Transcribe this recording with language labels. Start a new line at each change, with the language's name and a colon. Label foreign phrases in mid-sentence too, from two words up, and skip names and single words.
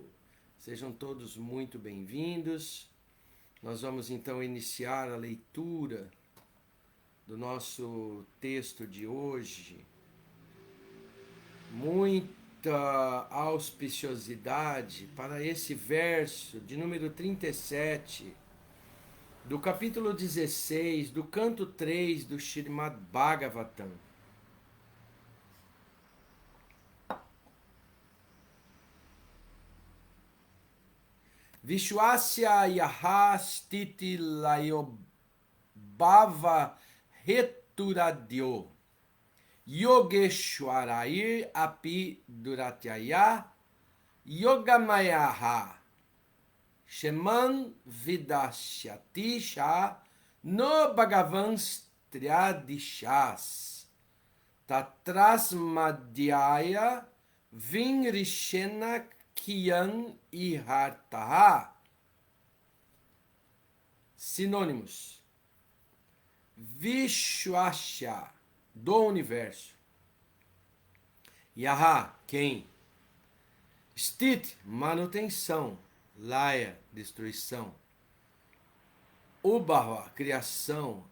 Portuguese: Sejam todos muito bem-vindos. Nós vamos então iniciar a leitura do nosso texto de hoje. Muita auspiciosidade para esse verso de número 37, do capítulo 16, do canto 3 do Srimad Bhagavatam.
Sanskrit: Vishwasya yaha stiti layobhava heturadyo Yogeshwarair api duratyaya Yogamayaha Sheman Vidashyatisha No Bhagavanstriadishas Tatrasmadhyaya Vinrishena Kiyan Ihartaha.
Portuguese: Sinônimos: Vishwasya, do universo. Yaha, quem? Stit, manutenção. Laya, destruição. Ubhava, criação.